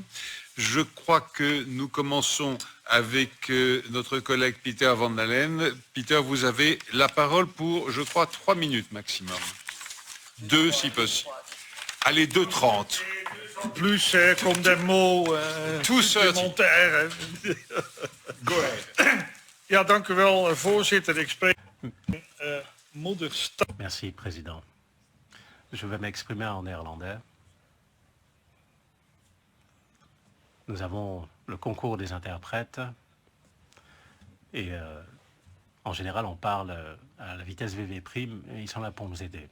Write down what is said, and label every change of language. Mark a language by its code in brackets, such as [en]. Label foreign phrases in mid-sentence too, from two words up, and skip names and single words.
[fr] Je crois que nous commençons avec notre collègue Peter Van Dalen. Peter, vous avez la parole pour, je crois, 3 minutes maximum. 2 si possible. Allez, 2:30. Plus comme des mots supplémentaires. [en] Go ahead. [nl] Ja, dank u wel, voorzitter. Ik spreek moederstaal. [fr] Merci, Président. Je vais m'exprimer en néerlandais. Nous avons le concours des interprètes et en général, on parle à la vitesse VV', et ils sont là pour nous aider.